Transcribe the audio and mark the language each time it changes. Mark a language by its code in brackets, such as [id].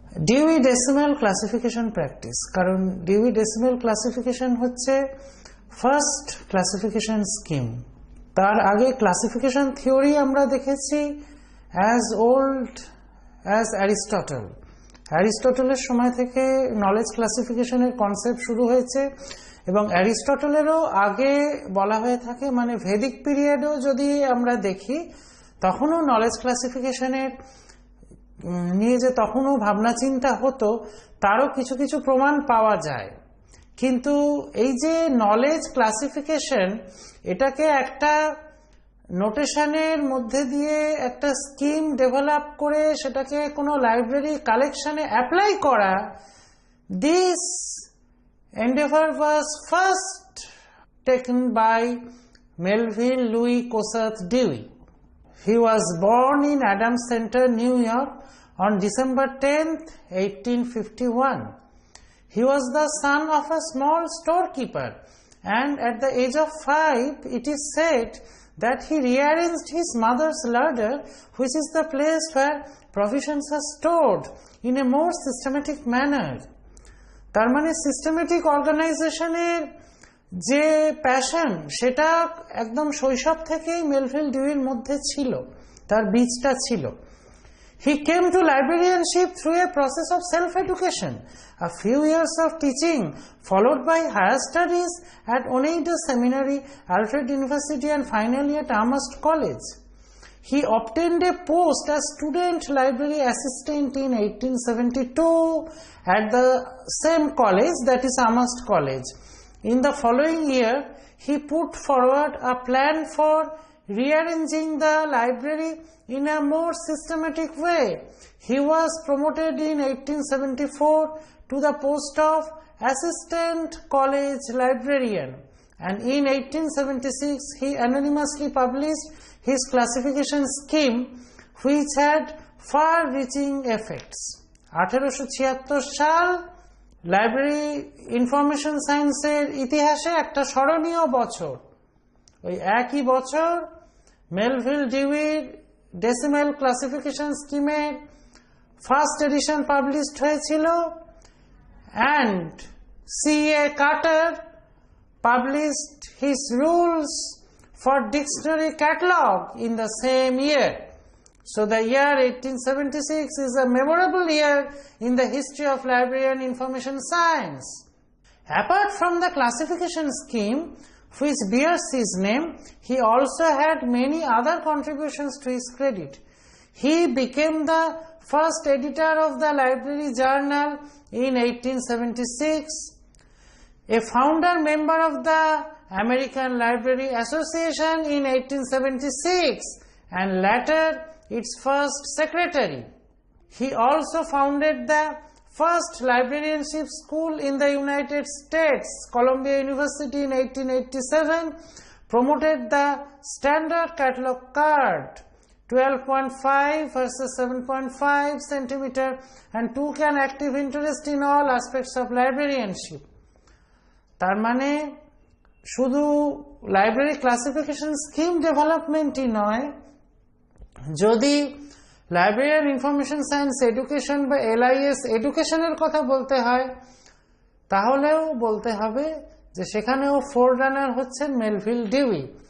[en] Dewey decimal classification practice, কারণ Dewey decimal classification হচ্ছে first classification scheme. [bn] তার আগে ক্লাসিফিকেশন থিওরি আমরা দেখেছি [en] as old as [bn] অ্যারিস্টটল। অ্যারিস্টটলের সময় থেকে নলেজ ক্লাসিফিকেশনের কনসেপ্ট শুরু হয়েছে এবং অ্যারিস্টটলেরও আগে বলা হয়ে থাকে, মানে ভেদিক পিরিয়ডও যদি আমরা দেখি তখনও নলেজ ক্লাসিফিকেশনের নিয়ে যে তখনও ভাবনা চিন্তা হতো তারও কিছু কিছু প্রমাণ পাওয়া যায়। কিন্তু এই যে নলেজ ক্লাসিফিকেশন, এটাকে একটা নোটেশনের মধ্যে দিয়ে একটা স্কিম ডেভেলপ করে সেটাকে কোনো লাইব্রেরি কালেকশনে অ্যাপ্লাই করা, [en] This endeavor was first taken by Melville Louis Kossuth Dewey. He was born in Adams Center, New York on December 10th, 1851. He was the son of a small storekeeper, and at the age of 5, it is said that he rearranged his mother's larder, which is the place where provisions are stored, in a more systematic manner. [bn] তার মানে systematic অর্গানাইজেশনের যে passion সেটা একদম শৈশব থেকেই Melville ডিউইর মধ্যে ছিল, তার বীজটা ছিল। [en] He came to librarianship through a process of self-education, a few years of teaching followed by higher studies at Oneida Seminary, Alfred University and finally at Amherst College. He obtained a post as student library assistant in 1872 at the same college, that is Amherst College. In the following year, he put forward a plan for rearranging the library in a more systematic way. He was promoted in 1874 to the post of assistant college librarian, and in 1876 he anonymously published his classification scheme, which had far-reaching effects. [bn] 1876 সাল library information সায়েন্সের ইতিহাসে একটা স্মরণীয় বছর। ওই একই বছর Melville ডিউইর decimal classification স্কিমের ফার্স্ট এডিশন পাবলিশড হয়েছিল, [en] and C.A. Carter published his rules for dictionary catalog in the same year. So the year 1876 is a memorable year in the history of library and information science. Apart from the classification scheme which bears his name, he also had many other contributions to his credit. He became the first editor of the library journal in 1876, a founder member of the American Library Association in 1876, and later its first secretary. He also founded the first librarianship school in the United States, Columbia University, in 1887, promoted the standard catalog card 12.5 versus 7.5 centimeter, and took an active interest in all aspects of librarianship. [bn] তার মানে শুধু library classification scheme ডেভেলপমেন্টই নয়, যদি librarian information science education বা LIS এডুকেশনের কথা বলতে হয় তাহলেও বলতে হবে যে সেখানেও ফোররানার হচ্ছেন মেলভিল ডিউই।